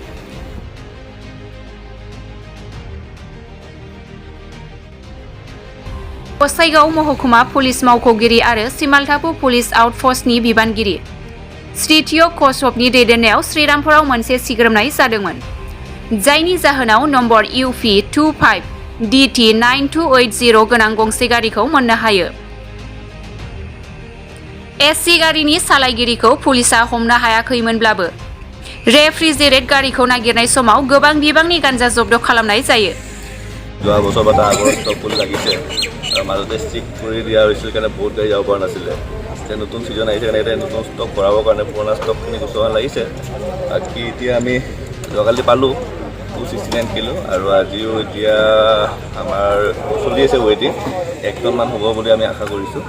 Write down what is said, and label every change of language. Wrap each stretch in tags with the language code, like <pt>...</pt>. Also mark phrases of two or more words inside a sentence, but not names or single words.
<brx>गसाइगाव महकुमा पुलिस मावख'गिरि आरो सिमालटापु पुलिस आउटपस्टनि बिबानगिरि श्रीथिय कश्यपनि दैदेननायाव श्रीरामपुराव मोनसे सिग्रोमनाय जादोंमोन, जायनि जाहोनाव नम्बर UP 25 DT 9280 गोनां गंसे गारिखौ मोननो हायो। SC गारिनि सालायगिरिखौ पुलिसा हमनो हायाखैमोनब्लाबो रेफ्रिजेरेट गारिखौ नागिरनाय समाव गोबां बिबांनि गान्जा जब्द खालामनाय जायो।</brx> <as>যোৱা বছৰ বা তাৰ আগৰ ষ্টক কৰি লাগিছে আৰু মাজতে ষ্ট্ৰিক কৰি দিয়া হৈছিল কাৰণে বহুত গাড়ী যাব পৰা নাছিলে। এতিয়া নতুন ছিজন আহিছে কাৰণে এতিয়া নতুন ষ্টক ভৰাবৰ কাৰণে পুৰণা ষ্টকখিনি গুচোৱা লাগিছে। বাকী এতিয়া আমি যোৱাকালি পালোঁ 269 কিলো আৰু আজিও এতিয়া আমাৰ চলি আছে ৱেইটিং 1 টনমান হ'ব বুলি আমি আশা কৰিছোঁ।</as>